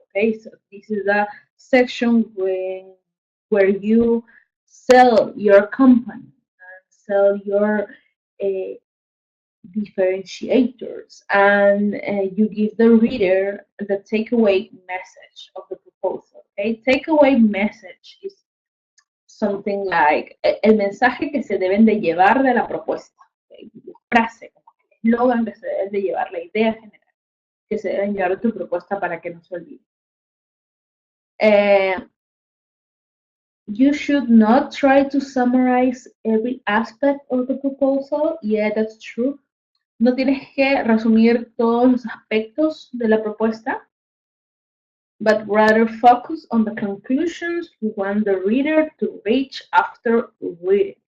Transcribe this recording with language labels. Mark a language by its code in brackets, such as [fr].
[en] Okay, so this is a section where you sell your company and sell your uh, differentiators, and you give the reader the takeaway message of the proposal. Okay, takeaway message is something like [es] el mensaje que se deben de llevar de la propuesta. Okay, la frase, como el eslogan que se deben de llevar, la idea general que se deben llevar de tu propuesta para que no se olvide. [en] You should not try to summarize every aspect of the proposal. Yeah, that's true. [es] No tienes que resumir todos los aspectos de la propuesta, [en] but rather focus on the conclusions you want the reader to reach after reading.